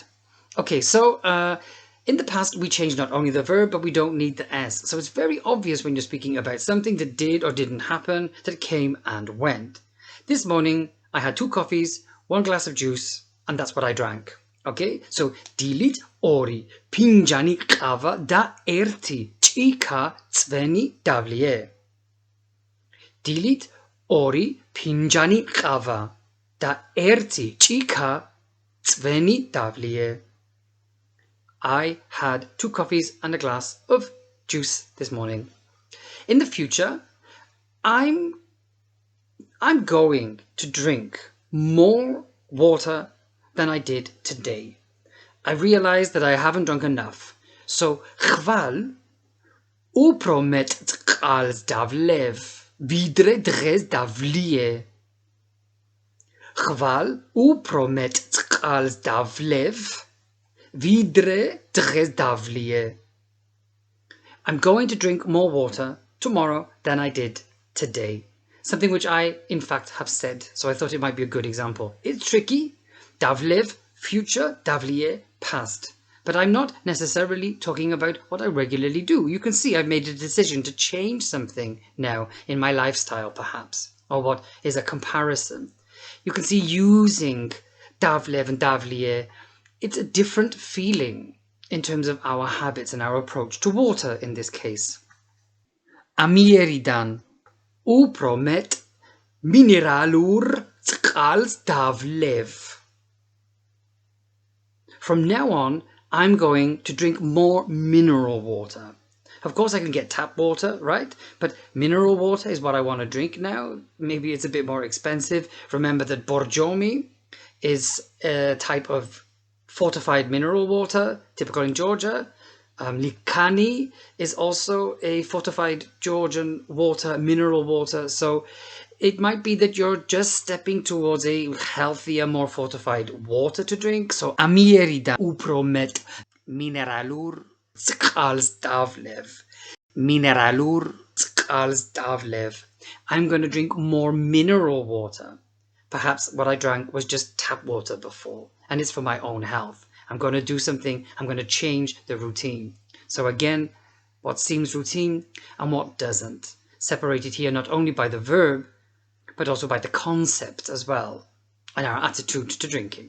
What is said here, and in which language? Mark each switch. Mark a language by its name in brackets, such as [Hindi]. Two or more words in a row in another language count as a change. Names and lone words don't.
[English] Okay, so in the past we changed not only the verb, but we don't need the S. So it's very obvious when you're speaking about something that did or didn't happen, that came and went. This morning, I had 2 coffees, 1 glass of juice, and that's what I drank. Okay? So, [Georgian] დილით ორი, ფინჯანი ყავა და ერთი, ჭიქა წვენი დავლიე. დილით 2 ფინჯანი ყავა და 1 ჭიქა წვენი დავლიე. [English] I had 2 coffees and a glass of juice this morning. In the future, I'm going to drink more water than I did today. I realize that I haven't drunk enough. [Georgian] So, chval უფრო მეტ წყალს დავლევ, ვიდრე დღეს დავლიე. chval უფრო მეტ წყალს დავლევ, ვიდრე დღეს დავლიე. [English] I'm going to drink more water tomorrow than I did today. Something which I, in fact, have said, so I thought it might be a good example. It's tricky. Davlev, future, davliye, past. But I'm not necessarily talking about what I regularly do. You can see I've made a decision to change something now in my lifestyle, perhaps, or what is a comparison. You can see using davlev and davliye, it's a different feeling in terms of our habits and our approach to water in this case. [Georgian] Amieridan. უფრო მეტ მინერალურ წყალს დავლევ. [English] From now on, I'm going to drink more mineral water. Of course, I can get tap water, right? But mineral water is what I want to drink now. Maybe it's a bit more expensive. Remember that borjomi is a type of fortified mineral water, typical in Georgia. Likani is also a fortified Georgian water, mineral water. So it might be that you're just stepping towards a healthier, more fortified water to drink. [Georgian] So amierida უფრო მეტ mineralur წყალს დავლევ. Mineralur წყალს დავლევ. [English] I'm going to drink more mineral water. Perhaps what I drank was just tap water before, and it's for my own health. I'm going to do something, I'm going to change the routine. So again, what seems routine and what doesn't. Separated here not only by the verb, but also by the concept as well, and our attitude to drinking.